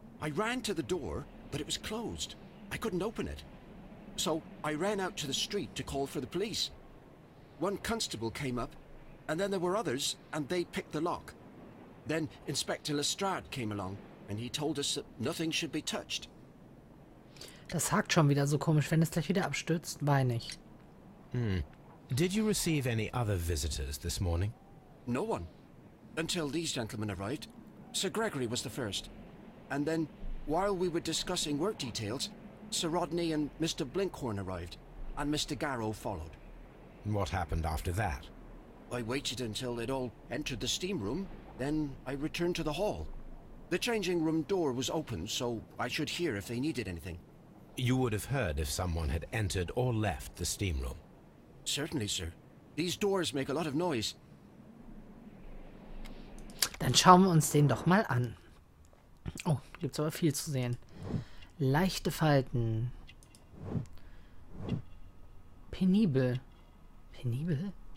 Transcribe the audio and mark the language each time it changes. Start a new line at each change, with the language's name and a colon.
English: I ran to the door, but it was closed. I couldn't open it. So I ran out to the street to call for the police. One constable came up, and then there were others, and they picked the lock. Then Inspector Lestrade came along, and he told us that nothing should be touched.
German: Das hakt schon wieder so komisch, wenn es gleich wieder abstürzt. Weine ich.
English: Did you receive any other visitors this morning? No one. Until these gentlemen arrived. Sir Gregory was the first. And then, while we were discussing work details, Sir Rodney and Mr. Blinkhorn arrived, and Mr. Garrow followed. What happened after that? I waited until they'd all entered the steam room, then I returned to the hall. The changing room door was open, so I should hear if they needed anything. You would have heard if someone had entered or left the steam room. Certainly, sir. These doors make a lot of noise.
German: Dann schauen wir uns den doch mal an. Oh, gibt's aber viel zu sehen. Leichte Falten. Penibel. Penibel?